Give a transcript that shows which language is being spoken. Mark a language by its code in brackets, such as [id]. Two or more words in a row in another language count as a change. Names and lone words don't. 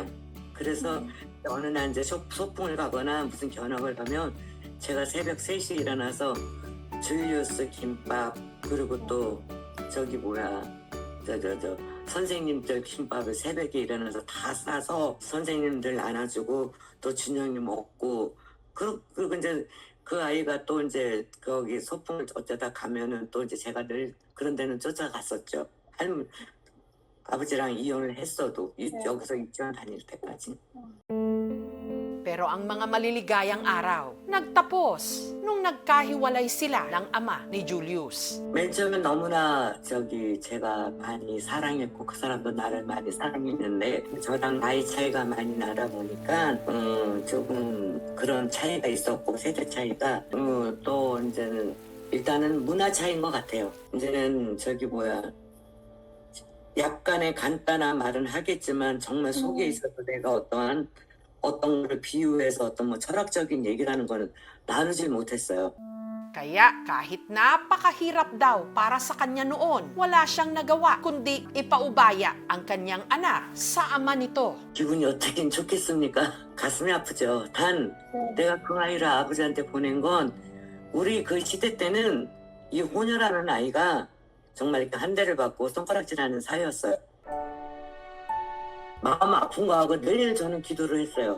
[ko] 그래서 어느 날 이제 소풍을 가거나 무슨 견학을 가면 제가 새벽 3시에 일어나서 줄리우스 김밥 그리고 또 저기 뭐야 저 선생님들 김밥을 새벽에 일어나서 다 싸서 선생님들 나눠주고 또 준영이 먹고 그리고 이제 그 아이가 또 이제 거기 소풍을 어쩌다 가면은 또 이제 제가 늘 그런 데는 쫓아갔었죠. 아버지랑 이혼을 했어도 여기서 유치원 다닐 때까지. [tl] Pero ang mga maliligayang araw, nagtapos nung nagkahiwalay sila ng ama ni Julius. [ko] 맨 처음에 너무나 제가 많이 사랑했고 그 사람도 나를 많이 사랑했는데 저랑 나이 차이가 많이 나다 보니까 조금 그런 차이가 있었고 세대 차이가 또 이제는 일단은 문화 차이인 것 같아요. 이제는 약간의 간단한 말은 하겠지만 정말 속에 있어서 내가 어떤 걸 비유해서 어떤 뭐 철학적인 얘기라는 거는 나누질 못했어요. [tl] Kaya kahit napakahirap daw para sa kanya noon, wala siyang nagawa kundi ipaubaya ang kanyang anak sa ama nito. [ko] 기분이 어떻긴 좋겠습니까? 가슴이 아프죠. 단 내가 그 아이를 아버지한테 보낸 건 우리 그 시대 때는 이 호녀라는 아이가 정말 이렇게 한 대를 받고 손가락질하는 사이였어요. 마음 아픈 거하고 늘 저는 기도를 했어요.